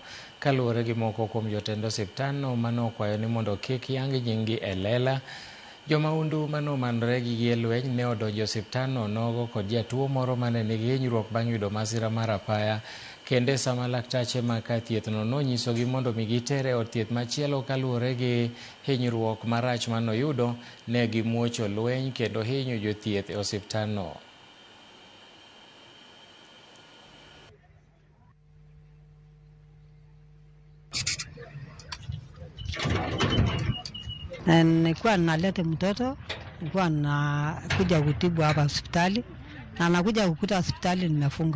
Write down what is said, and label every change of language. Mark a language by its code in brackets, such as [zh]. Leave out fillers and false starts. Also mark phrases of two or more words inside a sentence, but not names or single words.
[luo] Kaluwore gi moko kuom jotend osiptalno manokwayo ni mondo kik yang nyinggi e lela, jomaundu manomanore gi gige lweny ne odonjo osiptalno nogo kod jatuo moro mane nigi hinyruok bang' yudo masira mar apaya, kende sama laktache mag thiethno nonyisogi mondo mi gitere od thieth machielo kaluwore gi hinyruok marach manoyudo, ne gimuocho lweny kendo hinyo jothieth e osiptalno. [sw] Nilikuwa naleta mtoto, nilikuwa nakuja kutibu hapa hospitali, na nakuja kukuta hospitali nimefunga.